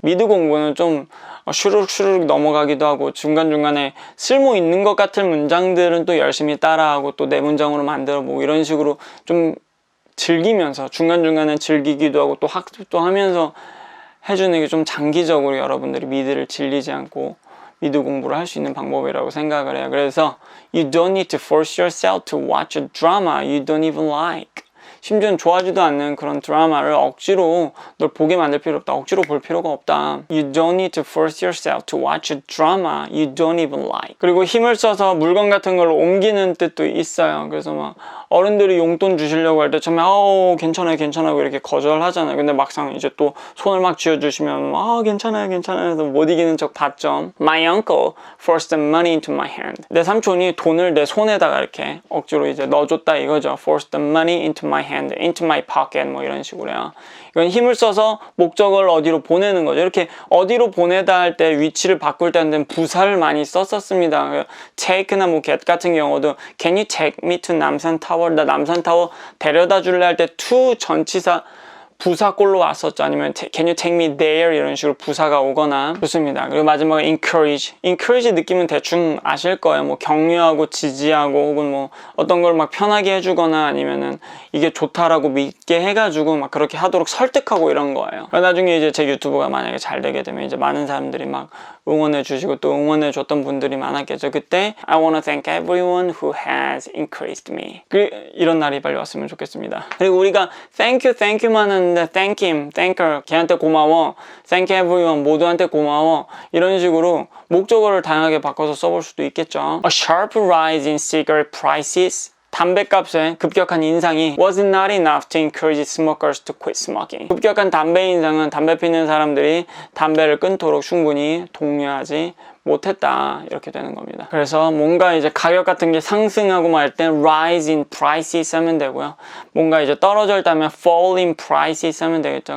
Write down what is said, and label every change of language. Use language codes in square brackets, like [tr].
[ko] 미드 공부는 좀 슈르륵 넘어가기도 하고 중간중간에 쓸모 있는 것 같은 문장들은 또 열심히 따라하고 또 내 문장으로 만들어보고 이런 식으로 좀 즐기면서 중간중간에 즐기기도 하고 또 학습도 하면서 해주는 게 좀 장기적으로 여러분들이 미드를 질리지 않고 미드 공부를 할 수 있는 방법이라고 생각을 해요. 그래서 [en] You don't need to force yourself to watch a drama you don't even like. [ko] 심지어는 좋아하지도 않는 그런 드라마를 억지로 널 보게 만들 필요 없다. 억지로 볼 필요가 없다. [en] You don't need to force yourself to watch a drama you don't even like. [ko] 그리고 힘을 써서 물건 같은 걸 옮기는 뜻도 있어요. 그래서 막 어른들이 용돈 주시려고 할 때 처음에 괜찮아요 이렇게 거절하잖아요. 근데 막상 이제 또 손을 막 쥐어주시면 괜찮아요 해서 못 이기는 척 받죠. [en] My uncle forced the money into my hand. [ko] 내 삼촌이 돈을 내 손에다가 이렇게 억지로 이제 넣어줬다 이거죠. [en] Forced the money into my hand, into my pocket [ko] 뭐 이런 식으로요. 이건 힘을 써서 목적을 어디로 보내는 거죠. 이렇게 어디로 보내다 할 때 위치를 바꿀 때는 부사를 많이 썼었습니다. [en] take나 뭐 get [ko] 같은 경우도 [en] Can you take me to 남산타워? [ko] 나 남산타워 데려다 줄래 할 때 to 전치사 부사꼴로 왔었죠. 아니면 [en] Can you take me there? [ko] 이런 식으로 부사가 오거나 좋습니다. 그리고 마지막에 encourage 느낌은 대충 아실 거예요. 뭐 격려하고 지지하고 혹은 뭐 어떤 걸 막 편하게 해주거나 아니면은 이게 좋다라고 믿게 해가지고 막 그렇게 하도록 설득하고 이런 거예요. 나중에 이제 제 유튜브가 만약에 잘 되게 되면 이제 많은 사람들이 막 응원해 주시고 또 응원해 줬던 분들이 많았겠죠. 그때 [en] I wanna thank everyone who has encouraged me. [ko] 이런 날이 빨리 왔으면 좋겠습니다. 그리고 우리가 thank you만 하는데 thank him, thank her, 걔한테 고마워, [en] thank everyone, [ko] 모두한테 고마워 이런 식으로 목적어를 다양하게 바꿔서 써볼 수도 있겠죠. [en] A sharp rise in cigarette prices. [ko] 담배값의 급격한 인상이 [en] was not enough to encourage smokers to quit smoking. [ko] 급격한 담배 인상은 담배 피는 사람들이 담배를 끊도록 충분히 독려하지 못했다 이렇게 되는 겁니다. 그래서 뭔가 이제 가격 같은 게 상승하고 말 땐 rise in prices 하면 되고요. 뭔가 이제 떨어져 있다면 fall in prices 하면 되겠죠.